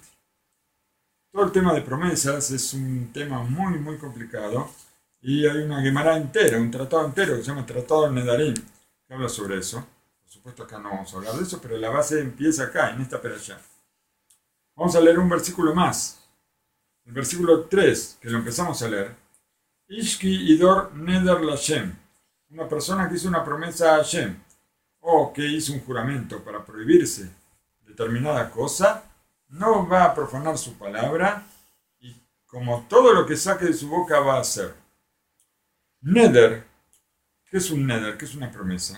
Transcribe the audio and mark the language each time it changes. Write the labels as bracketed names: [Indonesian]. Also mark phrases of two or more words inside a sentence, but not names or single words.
[Spanish] Todo el tema de promesas es un tema muy muy complicado y hay una Gemara entera, un tratado entero que se llama Tratado Nedarim, que habla sobre eso. Por supuesto acá no vamos a hablar de eso, pero la base empieza acá, en esta perashá. Vamos a leer un versículo más, el versículo 3, que lo empezamos a leer. [Hebrew] איש כי ידור נדר לה, [Spanish] una persona que hizo una promesa a Hashem, o que hizo un juramento para prohibirse determinada cosa, no va a profanar su palabra y como todo lo que saque de su boca va a hacer. Neder, ¿qué es un neder? ¿Qué es una promesa?